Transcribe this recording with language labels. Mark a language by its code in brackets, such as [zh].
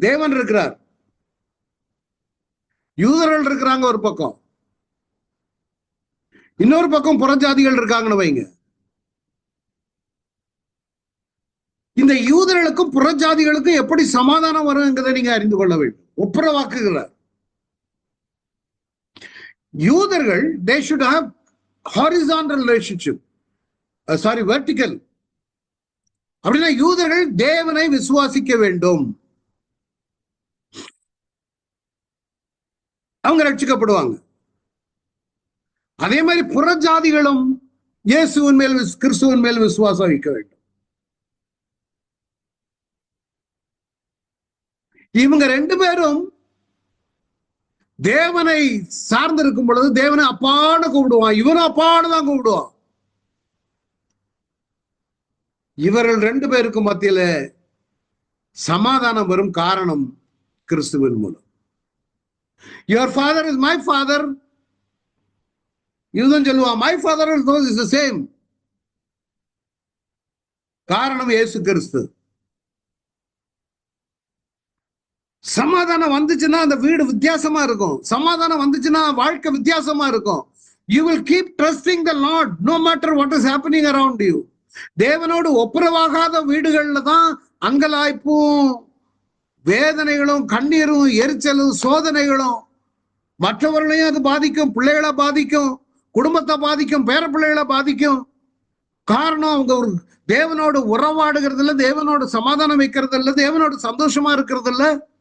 [ta] தேவன் இருக்கிறார், யூதர்கள் இருக்கிறாங்க ஒரு பக்கம், இன்னொரு பக்கம் புறஜாதிகள் இருக்காங்கன்னு வைங்க. இந்த யூதர்களுக்கும் புறஜாதிகளுக்கும் எப்படி சமாதானம் வருங்கிறதை நீங்க அறிந்து கொள்ள வேண்டும். ஒப்புரவாக்குகிறார். [en] யூதர்கள் they should have horizontal relationship, vertical. [ta] அப்படின்னா யூதர்கள் தேவனை விசுவாசிக்க வேண்டும், அவங்க ரட்சிக்கப்படுவாங்க. அதே மாதிரி புறஜாதிகளும் இயேசுவின் மேல், கிறிஸ்துவின் மேல் விசுவாசம் வைக்க வேண்டும். இவங்க 2 பேரும் தேவனை சார்ந்திருக்கும் பொழுது தேவனை அப்பான்னு கூப்பிடுவான், இவனும் அப்பான்னு தான் கூப்பிடுவான். இவர்கள் 2 பேருக்கும் மத்தியில சமாதானம் வரும் காரணம் கிறிஸ்துவின் மூலம். [en] Your father is my father. [ta] இதுதான் சொல்லுவான், [en] my father is the same. [ta] காரணம் இயேசு கிறிஸ்து. சமாதானம் வந்துச்சுன்னா அந்த வீடு வித்தியாசமா இருக்கும். சமாதானம் வந்துச்சுன்னா வாழ்க்கை வித்தியாசமா இருக்கும். [en] You will keep trusting the Lord no matter what is happening around you. [ta] தேவனோடு ஒப்புரவாகாத வீடுகள்ல தான் அங்கலாய்ப்பும் வேதனைகளும் கண்ணீரும் எரிச்சலும் சோதனைகளும் மற்றவர்களையும் அது பாதிக்கும், பிள்ளைகளை பாதிக்கும், குடும்பத்தை பாதிக்கும், பேர பிள்ளைகளை பாதிக்கும். காரணம் அவங்க ஒரு தேவனோடு உறவாடுகிறது இல்லை, தேவனோடு சமாதானம் வைக்கிறது இல்லை, தேவனோடு சந்தோஷமா இருக்கிறது இல்லை.